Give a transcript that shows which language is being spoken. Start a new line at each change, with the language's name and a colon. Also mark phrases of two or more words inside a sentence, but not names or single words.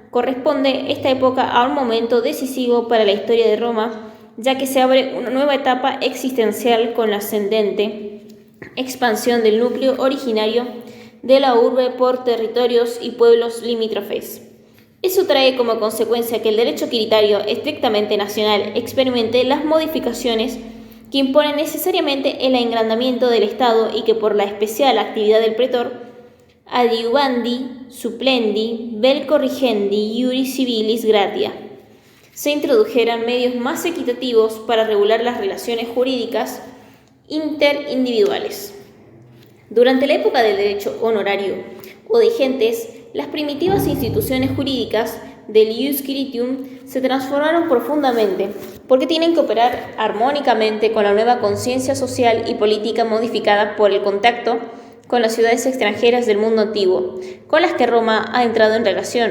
Spanish: Corresponde esta época a un momento decisivo para la historia de Roma, ya que se abre una nueva etapa existencial con la ascendente expansión del núcleo originario de la urbe por territorios y pueblos limítrofes. Eso trae como consecuencia que el derecho quiritario estrictamente nacional experimente las modificaciones que imponen necesariamente el engrandamiento del Estado y que por la especial actividad del pretor,
Latin: adiuvandi, supplendi, vel corrigendi, iuris civilis gratia,
Spanish: se introdujeran medios más equitativos para regular las relaciones jurídicas interindividuales. Durante la época del derecho honorario o de gentes, las primitivas instituciones jurídicas del
Latin: ius quiritium
Spanish: se transformaron profundamente porque tienen que operar armónicamente con la nueva conciencia social y política modificada por el contacto con las ciudades extranjeras del mundo antiguo, con las que Roma ha entrado en relación.